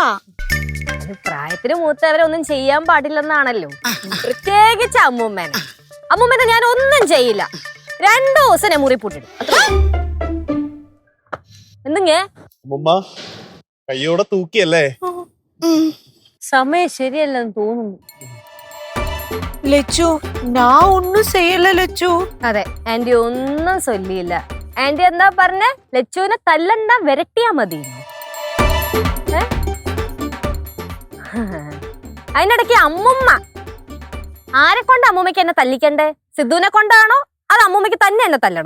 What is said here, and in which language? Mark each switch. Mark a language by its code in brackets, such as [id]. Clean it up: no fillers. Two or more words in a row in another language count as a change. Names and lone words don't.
[ml] പ്രായത്തിന് മൂത്തവരൊന്നും ചെയ്യാൻ പാടില്ലെന്നാണല്ലോ, പ്രത്യേകിച്ച് അമ്മൂമ്മേനെ. അമ്മൂമ്മേനെ ഞാൻ ഒന്നും ചെയ്യില്ല. 2 ദിവസം ഞാൻ മുറി പൂട്ടിടും. എന്തെങ്കേ അമ്മമ്മ കയ്യോടെ തൂക്കിയല്ലേ? സമയം ശരിയല്ലെന്ന് തോന്നുന്നു. [ta] லெச்சு நான் ஒன்னும் செய்யல லெச்சு. [ml] അതെ, ആന്റി ഒന്നും ചൊല്ലിയില്ല. ആന്റി എന്താ പറഞ്ഞേ? ലച്ചുവിനെ തല്ലണ്ട, വിരട്ടിയാ മതി. അതിനിടയ്ക്ക് അമ്മുമ്മ. ആരെ കൊണ്ട് അമ്മൂമ്മയ്ക്ക് എന്നെ തല്ലിക്കണ്ടേ? സിദ്ധുവിനെ കൊണ്ടാണോ അത് അമ്മൂമ്മയ്ക്ക് തന്നെ എന്നെ തല്ലണോ?